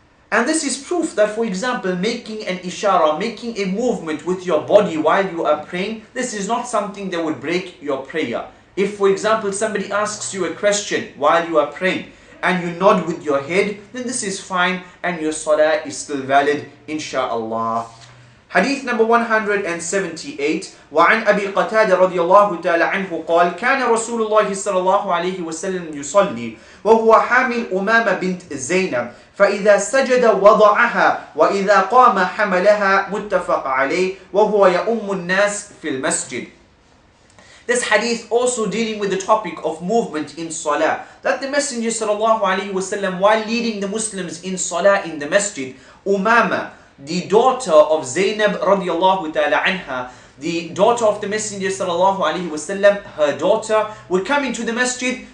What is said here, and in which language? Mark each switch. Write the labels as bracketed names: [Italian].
[English] And this is proof that, for example, making an ishara, making a movement with your body while you are praying, this is not something that would break your prayer. If, for example, somebody asks you a question while you are praying, and you nod with your head, then this is fine and your salah is still valid, inshaAllah. Hadith number 178. [Arabic] وعن أبي قتادة رضي الله تعالى عنه قال كان رسول الله صلى الله عليه وسلم يصلي وهو حامل أمامة بنت زينب فإذا سجد وضعها وإذا قام حملها متفق عليه وهو يؤم الناس في المسجد. [English] This hadith also dealing with the topic of movement in salah. That the Messenger sallallahu alaihi wasallam, while leading the Muslims in salah in the masjid, Umama, the daughter of Zainab radiallahu ta'ala anha, the daughter of the Messenger sallallahu alaihi wasallam, her daughter would come into the masjid.